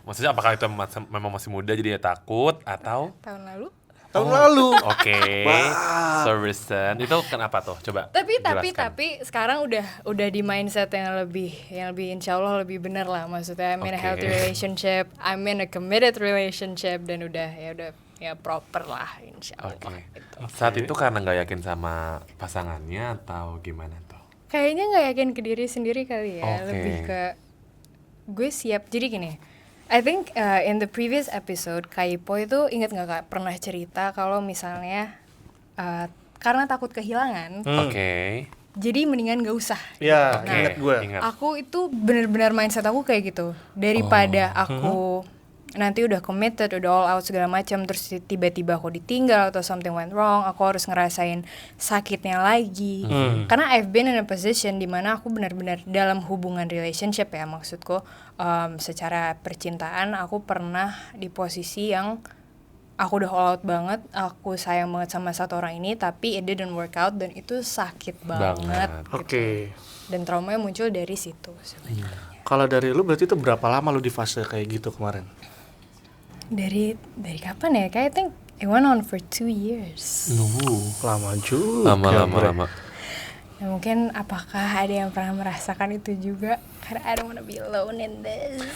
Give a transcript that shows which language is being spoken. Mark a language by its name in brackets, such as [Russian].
[Indonesian] Maksudnya apakah itu memang masih muda jadi ya takut atau? Tahun lalu. tahun lalu. Oke. [English] So recent. [Indonesian] Itu kenapa tuh? Coba jelaskan. Tapi sekarang udah di mindset yang lebih insya Allah lebih benar lah. Maksudnya [English] I'm in a Oke. healthy relationship, I'm in a committed relationship, [Indonesian] dan udah proper lah insya Allah. Oke. Gitu. Saat itu karena nggak yakin sama pasangannya atau gimana tuh? Kayaknya nggak yakin ke diri sendiri kali ya. Oke. Lebih ke gue siap. Jadi gini, [English] I think in the previous episode [Indonesian] Kaipo itu ingat nggak Kak pernah cerita kalau misalnya karena takut kehilangan, Oke. jadi mendingan nggak usah. Ya, Oke. ingat gue. Ingat. Aku itu benar-benar mindset aku kayak gitu. Daripada aku nanti udah committed, udah all out segala macam, terus tiba-tiba aku ditinggal atau [English] something went wrong, [Indonesian] aku harus ngerasain sakitnya lagi. Karena [English] I've been in a position [Indonesian] dimana aku benar-benar dalam hubungan relationship ya, maksudku secara percintaan aku pernah di posisi yang aku udah all out banget, aku sayang banget sama satu orang ini, tapi [English] it didn't work out [Indonesian] dan itu sakit banget. Oke. Dan traumanya muncul dari situ sebenarnya. Kalau dari lu berarti itu berapa lama lu di fase kayak gitu kemarin? Dari kapan ya? Kayak [English] I think it went on for 2 years. [Indonesian] Lama juga. Lama. Nah, mungkin apakah ada yang pernah merasakan itu juga? Karena [English] I don't wanna be alone in this.